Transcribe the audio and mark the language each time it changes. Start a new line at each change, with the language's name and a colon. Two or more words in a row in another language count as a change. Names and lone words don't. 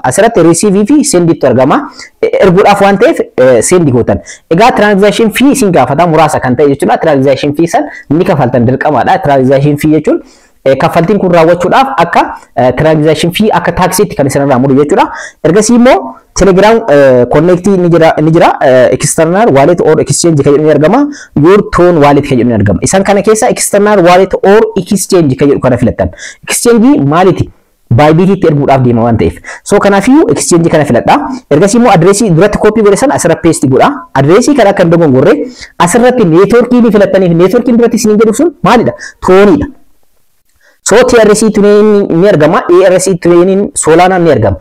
Oromo: Asirratti receive fi send itti argama. Erguudhaaf waan ta'eef send gootan. Egaa
English: transaction fee
Oromo: isin gaafata muraasa kan ta'e jechuudha.
English: Transaction fee
Oromo: san ni kafaltan dirqamaadha.
English: Transaction fee
Oromo: jechuun kaffaltiin kun raawwachuudhaaf akka
English: transaction fee
Oromo: akka taxiitti kan isin irraa muru jechuudha. Ergasii immoo Telegram connect ni jira
English: external wallet or exchange
Oromo: kan jedhu ni argama.
English: Your Ton wallet
Oromo: kan jedhu ni argama. Isaan kana keessa
English: external wallet or exchange
Oromo: kan jedhu kana filattan. Exchange maaliti? Bybit itti erguudhaaf deema waan ta'eef. So kanaafiyyuu exchange kana filadha. Ergasii immoo adreesii duratti copy godhe sana asirratti paste godha. Adreesii kana akka hin dogongorre asirratti networkii ni filattaniif networkiin duratti isin jedhu sun maalidha? Tonidha. So TRC 20 ni argama, ERC 20 Solana ni argama.